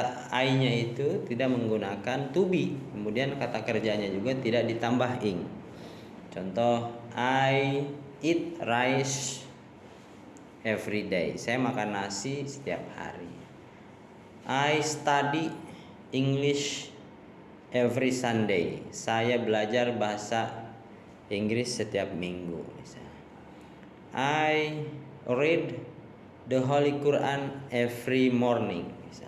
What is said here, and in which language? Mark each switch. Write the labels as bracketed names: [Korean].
[Indonesian] I-nya itu tidak menggunakan to be. Kemudian kata kerjanya juga tidak ditambah ing. Contoh, [English] I eat rice every day. [Indonesian] Saya makan nasi setiap hari. [English] I study English every Sunday. [Indonesian] Saya belajar bahasa Inggris setiap minggu. [English] I read the Holy Quran every morning.